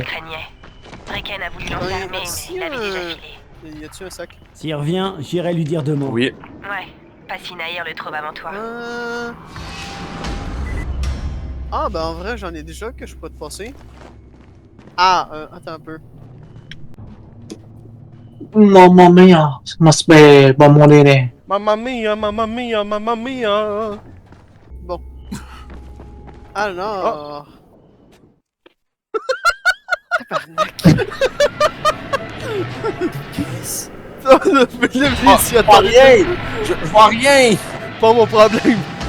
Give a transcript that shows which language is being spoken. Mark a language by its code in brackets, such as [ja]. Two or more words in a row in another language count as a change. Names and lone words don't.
[fr] Craignait. Bricken a voulu Ouais, l'enfermer, mais merci, il avait déjà filé. Y a-tu un sac? S'il revient, j'irai lui dire 2 mots. Oui. Ouais. Passinaïr le trouve avant toi. Ah, ben en vrai, j'en ai déjà que je peux te passer. Ah, attends un peu. [it] Mamma mia, mas va morire. Mamma mia, mamma mia, mamma mia. [fr] Bon. Alors... Je vois rien! Je vois rien! Pas mon problème.